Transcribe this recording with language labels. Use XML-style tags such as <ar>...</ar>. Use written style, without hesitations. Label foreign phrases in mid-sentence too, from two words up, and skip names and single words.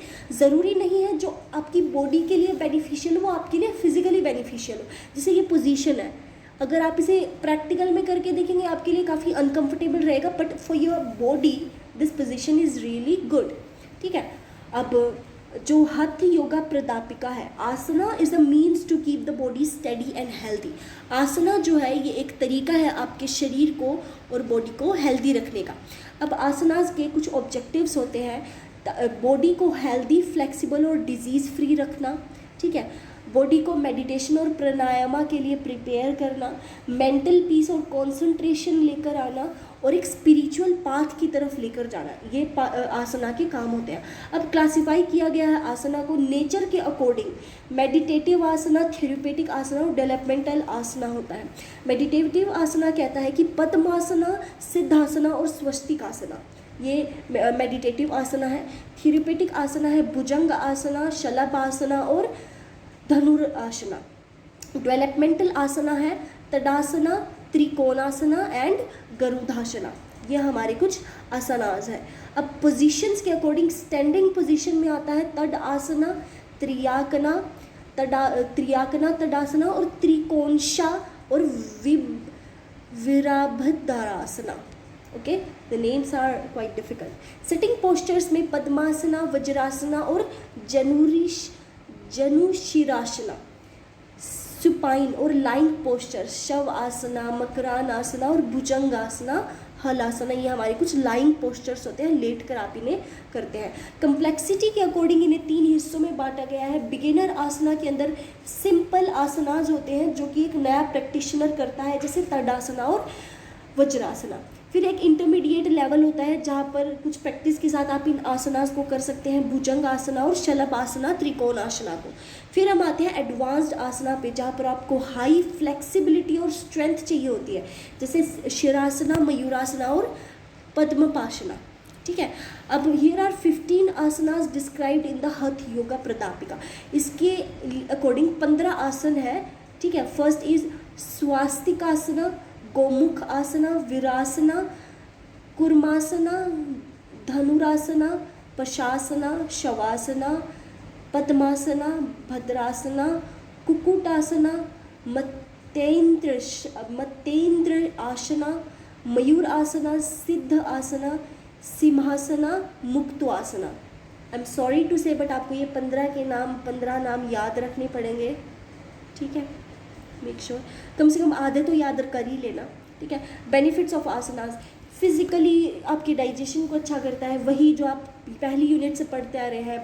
<hi>ज़रूरी नहीं है जो आपकी बॉडी के लिए बेनिफिशियल हो वो आपके लिए फिजिकली बेनिफिशियल हो. जैसे ये पोजीशन है, अगर आप इसे प्रैक्टिकल में करके देखेंगे आपके लिए काफ़ी अनकंफर्टेबल रहेगा,</hi> <en>but for your body this position is really good.</en> <hi>ठीक है, अब जो हठ योगा प्रदापिका है,</hi> <en>Asana is a means to keep the body steady and healthy.</en> <hi>आसना जो है ये एक तरीका है आपके शरीर को और बॉडी को हेल्दी रखने का. अब आसनास के कुछ ऑब्जेक्टिव्स होते हैं. बॉडी को</hi> <en>healthy, flexible</en> <hi>और</hi> <en>disease free</en> <hi>रखना. ठीक है, बॉडी को मेडिटेशन और प्राणायामा के लिए प्रिपेयर करना,</hi> <en>mental peace</en> <hi>और कंसंट्रेशन लेकर आना और एक</hi> <en>spiritual path</en> <hi>की तरफ लेकर जाना, ये आसना के काम होते हैं. अब क्लासिफाई किया गया है आसना को नेचर के अकॉर्डिंग. मेडिटेटिव आसना, थेरेपेटिक आसना और डेवलपमेंटल आसना होता है. मेडिटेटिव आसना कहता है कि पद्मासना, सिद्धासना और स्वस्तिक आसना, ये मेडिटेटिव आसना है. थेरेपेटिक आसना है भुजंग आसना, शलभासना और धनुरासना. डेवलपमेंटल आसना है तडासना, त्रिकोणासना एंड गरुडासना. ये हमारे कुछ आसनास है. अब पोजीशंस के अकॉर्डिंग</hi> <en>standing position</en> <hi>में आता है तड आसना, त्रियाकना तडासना और त्रिकोणशा और विराभद्रासना.</hi> <en>okay, the names are quite difficult. Sitting postures में पद्मासना, वज्रासना और जनुशिरासना.</en> <hi>सुपाइन और</hi> <en>lying posture</en> <hi>शव आसना, मकरान आसना और भुजंगासना, हलासना, ये हमारे कुछ</hi> <en>lying postures</en> <hi>होते हैं, लेट कर आप इन्हें करते हैं. कंप्लेक्सिटी के अकॉर्डिंग इन्हें 3 हिस्सों में बांटा गया है. बिगिनर आसना के अंदर सिंपल आसनाज होते हैं जो कि एक नया प्रैक्टिशनर करता है, जैसे तडासना और वज्रासना. फिर एक</hi> <en>intermediate level</en> <hi>होता है जहाँ पर कुछ प्रैक्टिस के साथ आप इन आसनास को कर सकते हैं, भुजंग आसना और शलभ आसना, त्रिकोण आसना को. फिर हम आते हैं एडवांस्ड आसना पे, जहाँ पर आपको</hi> <en>high flexibility</en> <hi>और स्ट्रेंथ चाहिए होती है, जैसे शिरासना, मयूरासना और पद्मपासना. ठीक है, अब</hi> <en>here are 15 asanas described in the हठ योगा प्रदापिका.</en> <hi>इसके अकॉर्डिंग 15 आसन है. ठीक है,</hi> <en>first is</en> <hi>स्वास्तिकासना, गोमुख आसना, वीरासना, कुर्मासना, धनुरासना, पशासना, शवासना, पद्मासना, भद्रासना, कुक्कुटासना, मत्तेन्द्र आसना, मयूर आसना, सिद्ध आसना, सिंहासना, मुक्तासना.</hi> <en>I am sorry to say but</en> <hi>आपको ये 15 नाम याद रखने पड़ेंगे. ठीक है,</hi> <en>make sure</en> <hi>कम से कम आधे तो याद कर ही लेना. ठीक है,</hi> <en>benefits of asanas.</en> <hi>फिजिकली आपके डाइजेशन को अच्छा करता है, वही जो आप पहली यूनिट से पढ़ते आ रहे हैं.</hi>